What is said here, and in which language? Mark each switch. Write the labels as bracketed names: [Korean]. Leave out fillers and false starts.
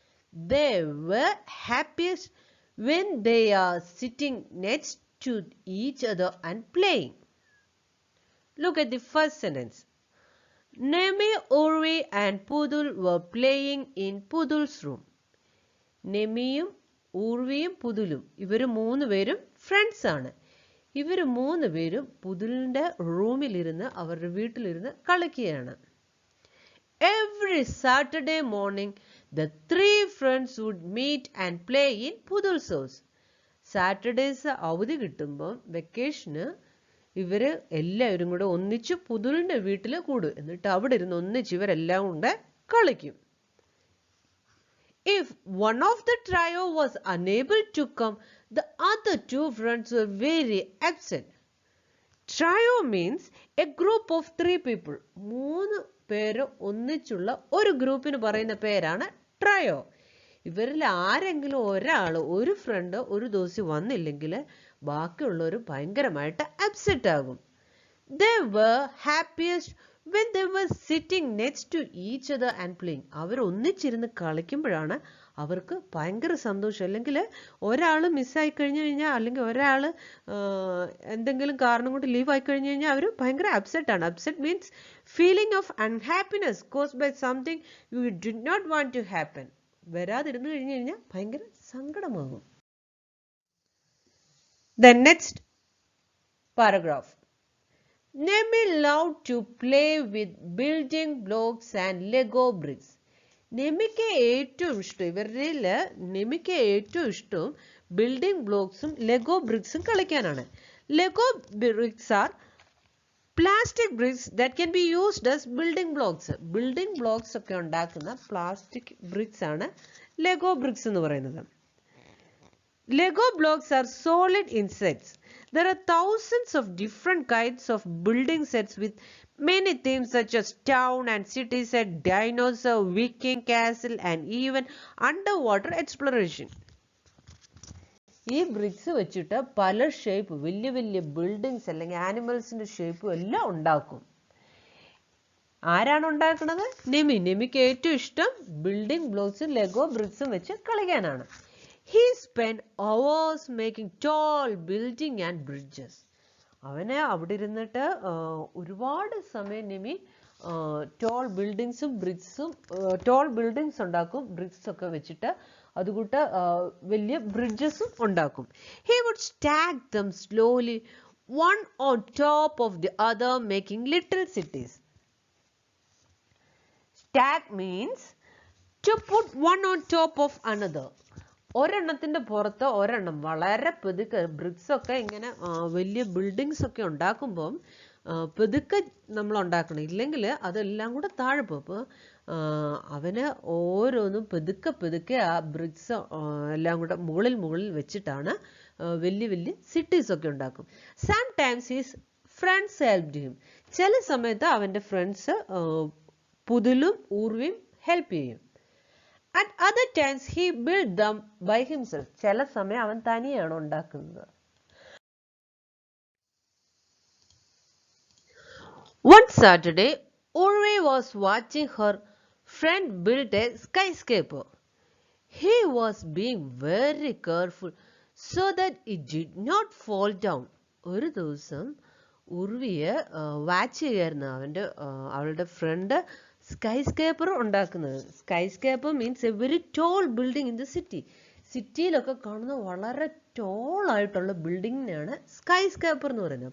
[English] They were happiest when they are sitting next to each other and playing. Look at the first sentence. Neme, Urvi and Pudul were playing in Pudul's room. [Malayalam] നെമിയും ഊർവിയും പുതുലും ഇവർ മൂന്ന് പേരും friends ആണ്. ഇവർ മൂന്ന് പേരും പുതുലിൻ്റെ റൂമിലിരുന്ന് അവരുടെ വീട്ടിലിരുന്ന് കളിക്കുകയാണ്. [English] Every Saturday morning, the three friends would meet and play in Pudul's house. [Malayalam] Saturdays അവധി കിട്ടുമ്പം വെക്കേഷന് ഇവർ എല്ലാവരും കൂടെ ഒന്നിച്ച് പുതുലിൻ്റെ വീട്ടിൽ കൂടും. എന്നിട്ട് അവിടെ ഇരുന്ന് ഒന്നിച്ച് ഇവരെല്ലാം കൂടെ കളിക്കും. [English] If one of the trio was unable to come, the other two friends were very upset. Trio means a group of three people. [Malayalam] മൂന്ന് പേര് ഒന്നിച്ചുള്ള ഒരു ഗ്രൂപ്പിന് പറയുന്ന പേരാണ് ട്രയോ. ഇവരിൽ ആരെങ്കിലും ഒരാൾ ഒരു ഫ്രണ്ട് ഒരു ദിവസം വന്നില്ലെങ്കിൽ ബാക്കിയുള്ളവർ ഭയങ്കരമായിട്ട് അപ്സെറ്റ് ആകും. [English] They were happiest when they were sitting next to each other and playing. [Malayalam] അവർ ഒന്നിച്ചിരുന്ന് കളിക്കുമ്പോഴാണ് അവർക്ക് ഭയങ്കര സന്തോഷം. അല്ലെങ്കിൽ ഒരാൾ മിസ്സായി കഴിഞ്ഞു കഴിഞ്ഞാൽ അല്ലെങ്കിൽ ഒരാൾ എന്തെങ്കിലും കാരണം കൊണ്ട് ലീവ് ആയി കഴിഞ്ഞു കഴിഞ്ഞാൽ അവർ ഭയങ്കര അപ്സെറ്റ് ആണ്. [English] Upset means feeling of unhappiness caused by something you did not want to happen. [Malayalam] വരാതിരുന്നു കഴിഞ്ഞു കഴിഞ്ഞാൽ ഭയങ്കര സങ്കടമാകും. [English] The next paragraph. Neme loved to play with building blocks and Lego bricks. [Malayalam] നെമിക്ക് ഏറ്റവും ഇഷ്ടം ഇവരിൽ നെമിക്ക് ഏറ്റവും ഇഷ്ടം building ബ്ലോക്സും ലെഗോ ബ്രിക്സും കളിക്കാനാണ്. [English] Lego bricks are plastic bricks that can be used as building blocks. [Malayalam] Building blocks ഒക്കെ ഉണ്ടാക്കുന്ന പ്ലാസ്റ്റിക് ബ്രിക്സ് ആണ് ലെഗോ ബ്രിക്സ് എന്ന് പറയുന്നത്. [English] Lego blocks are solid insets. There are thousands of different kinds of building sets with many themes such as town and city set, dinosaur, Viking castle and even underwater exploration. [Malayalam] ഈ BRICS വെച്ചിട്ട് പല shape വലിയ വലിയ buildings അല്ലെങ്കിൽ ആനിമൽസിന്റെ ഷേപ്പും എല്ലാം ഉണ്ടാക്കും. ആരാണ് ഉണ്ടാക്കുന്നത്? നെമിക്ക് ഏറ്റവും ഇഷ്ടം ബിൽഡിംഗ് ബ്ലോക്സും ലെഗോ ബ്രിക്സും വെച്ച് കളിക്കാനാണ്. [English] He spent hours making tall building and bridges. [Malayalam] അവനെ അവിടെ ഇരുന്നിട്ട് ഒരുപാട് സമയം നെമി ടോൾ ബിൽഡിങ്സും ബ്രിക്സും ടോൾ ബിൽഡിങ്സ് ഉണ്ടാക്കും. ബ്രിക്സ് ഒക്കെ വെച്ചിട്ട് അതുകൂട്ട് വലിയ ബ്രിഡ്ജസും ഉണ്ടാക്കും. [English] He would stack them slowly one on top of the other making little cities. Stack means to put one on top of another. [Malayalam] ഒരെണ്ണത്തിൻ്റെ പുറത്ത് ഒരെണ്ണം വളരെ പെതുക്കെ ബ്രിക്സ് ഒക്കെ ഇങ്ങനെ വലിയ ബിൽഡിങ്സ് ഒക്കെ ഉണ്ടാക്കുമ്പം പെതുക്കെ നമ്മൾ ഉണ്ടാക്കണം. ഇല്ലെങ്കിൽ അതെല്ലാം കൂടെ താഴെ പോകും. അപ്പോൾ അവന് ഓരോന്നും പെതുക്കെ ആ ബ്രിക്സ് എല്ലാം കൂടെ മുകളിൽ വെച്ചിട്ടാണ് വലിയ വലിയ സിറ്റീസ് ഒക്കെ ഉണ്ടാക്കും. [English] Sometimes his friends helped him. [Malayalam] ചില സമയത്ത് അവൻ്റെ ഫ്രണ്ട്സ് പുതുലും ഊർവിയും ഹെൽപ്പ് ചെയ്യും. [English] At other times he built them by himself. [Malayalam] ചില സമയം അവൻ തനിയാണ് ഉണ്ടാക്കുന്നത്. [English] One Saturday, Urvi was watching her friend build a skyscraper. He was being very careful so that it did not fall down. [Malayalam] ഒരു ദിവസം ഉർവിയെ watch ചെയ്യായിരുന്നു അവളുടെ front sky സ്കേപ്പർ ഉണ്ടാക്കുന്നത്. [English] Skyscraper means a very tall building in the city. [Malayalam] സിറ്റിയിലൊക്കെ കാണുന്ന വളരെ toll ആയിട്ടുള്ള ബിൽഡിങ്ങിനാണ് sky സ്കേപ്പർ എന്ന് പറയുന്നത്.